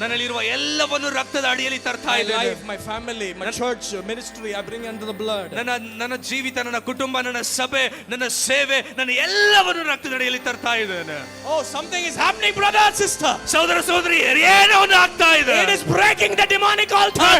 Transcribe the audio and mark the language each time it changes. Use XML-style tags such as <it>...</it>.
<kn>ನನ್ನಲ್ಲಿರುವ ಎಲ್ಲವನ್ನು ರಕ್ತದ ಅಡಿಯಲ್ಲಿ ತರ್ತಾ</kn> <en>My</en> <kn>ಇದ್ದೇನೆ.</kn> <en>life, my family, my church, ministry, I bring under the blood.</en> <kn>ನನ್ನ ಜೀವಿತ, ನನ್ನ ಕುಟುಂಬ, ನನ್ನ ಸಭೆ, ನನ್ನ ಸೇವೆ, ನನ್ನ ಎಲ್ಲವನ್ನು ರಕ್ತದ ಅಡಿಯಲ್ಲಿ ತರ್ತಾ ಇದ್ದೇನೆ.</kn> <en>Oh, something is happening, brother and sister.</en> <kn>ಸಹೋದರ ಸಹೋದರಿ, ಏನೋ ಒಂದು ಆಗ್ತಾ ಇದೆ.</kn> <en>It is breaking the demonic altar.</en>